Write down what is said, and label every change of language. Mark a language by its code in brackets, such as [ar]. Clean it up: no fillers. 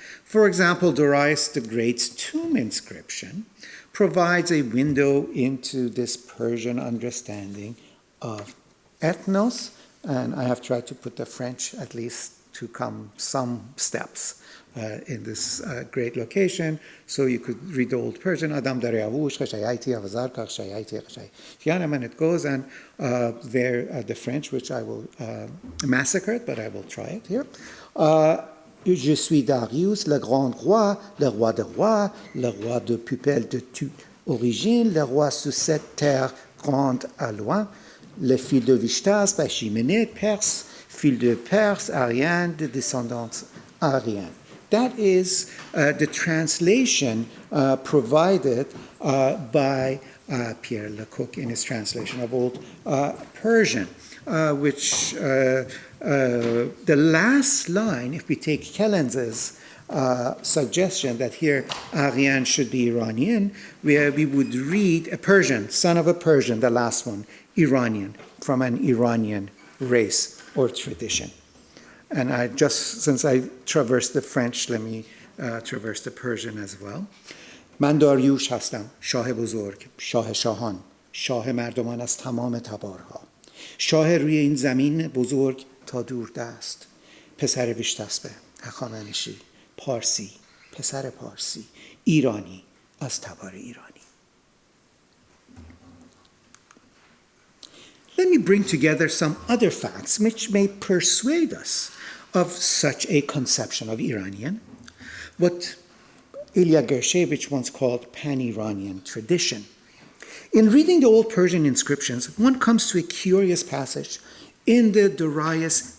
[en] For example, Darius the Great's tomb inscription provides a window into this Persian understanding of ethnos, and I have tried to put the French at least to come some steps in this great location, so you could read the Old Persian, [peo] Adam Daryavush, Khashayati, Avazar, Khashayati, Khashayati, [en] and it goes, and there the French, which I will massacre it, but I will try it here. [fr] Je suis Darius, le grand roi, le roi de rois, le roi de pupille de toute origine, le roi sous cette terre grande à loin, le fils de Vishtas, Achaemenid, Perse, fils de Perse, Aryan, de descendants Aryan. [en] That is the translation provided by Pierre Lecoq in his translation of Old Persian, which the last line, if we take Kellens' suggestion that here Aryan should be Iranian, where we would read a Persian, son of a Persian, the last one, Iranian, from an Iranian race or tradition. And I just, since I traversed the French, let me traverse the Persian as well. [fa] من داریوش هستم، شاه بزرگ، شاه شاهان، شاه مردمان از تمام تبارها، شاه روی این زمین بزرگ تا دور دست، پسر ویشتسبه، هخامنشی، پارسی، پسر پارسی، ایرانی از تبار ایرانی. [en] Let me bring together some other facts which may persuade us of such a conception of Iranian, what Ilya Gershevich once called pan-Iranian tradition. In reading the Old Persian inscriptions, one comes to a curious passage in the Darius